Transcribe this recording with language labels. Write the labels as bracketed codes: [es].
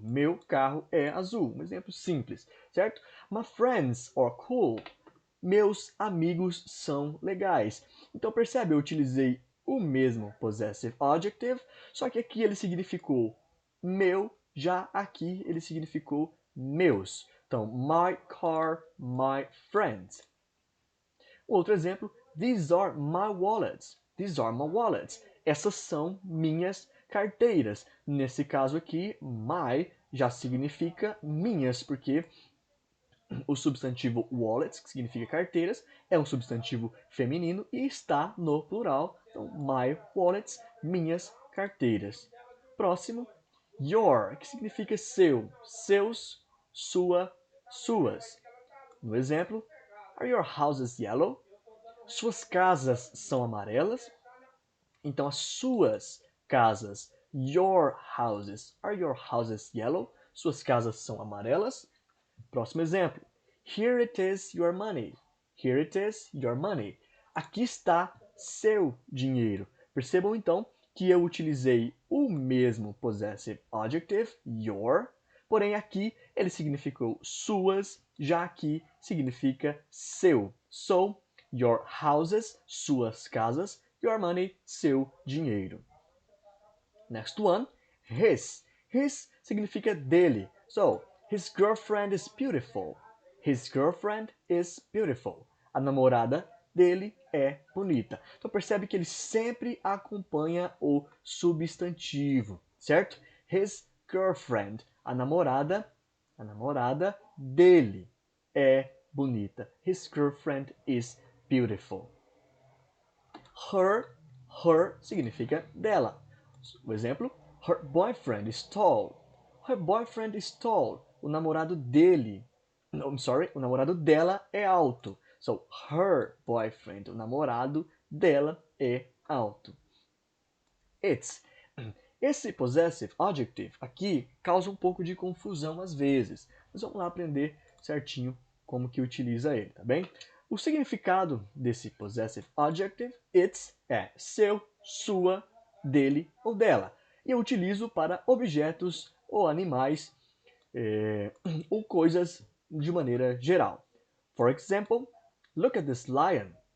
[pt] Meu carro é azul. Um exemplo simples, certo? [en] My friends are cool. [pt] Meus amigos são legais. Então percebe, eu utilizei o mesmo possessive adjective, só que aqui ele significou meu, já aqui ele significou meus. [en] Então, my car, my friends. [pt] Outro exemplo, [en] these are my wallets. These are my wallets. [pt] Essas são minhas carteiras. Nesse caso aqui, my já significa minhas, porque o substantivo wallets, que significa carteiras, é um substantivo feminino e está no plural. Então, my wallets, minhas carteiras. Próximo, your, que significa seu, seus, sua, suas. No exemplo, [en] are your houses yellow? [pt] Suas casas são amarelas? [en] Então, [pt] as suas casas, [en] your houses, are your houses yellow? [pt] Suas casas são amarelas? Próximo exemplo. [en] Here it is your money. Here it is your money. [pt] Aqui está seu dinheiro. Percebam então que eu utilizei o mesmo possessive adjective, your, porém aqui ele significou suas, já aqui significa seu. [en] So, your houses, [pt] suas casas, [en] your money, [pt] seu dinheiro. [en] Next one, his. [pt] His significa dele. [en] So, his girlfriend is beautiful. His girlfriend is beautiful. [pt] A namorada dele é bonita. Então percebe que ele sempre acompanha o substantivo, certo? [en] His girlfriend, [pt] a namorada dele é bonita. [en] His girlfriend is beautiful. Her [pt] significa dela. O exemplo, [en] her boyfriend is tall. Her boyfriend is tall. [pt] O namorado dele, [en] no, I'm sorry, [pt] o namorado dela é alto. [en] So, her boyfriend, [pt] o namorado dela é alto. It's. Esse possessive adjective aqui causa um pouco de confusão às vezes. Mas vamos lá aprender certinho como que utiliza ele, tá bem? O significado desse possessive adjective, it's, é seu, sua, dele ou dela. E eu utilizo para objetos ou animais ou coisas de maneira geral. [en] For example, look at this lion.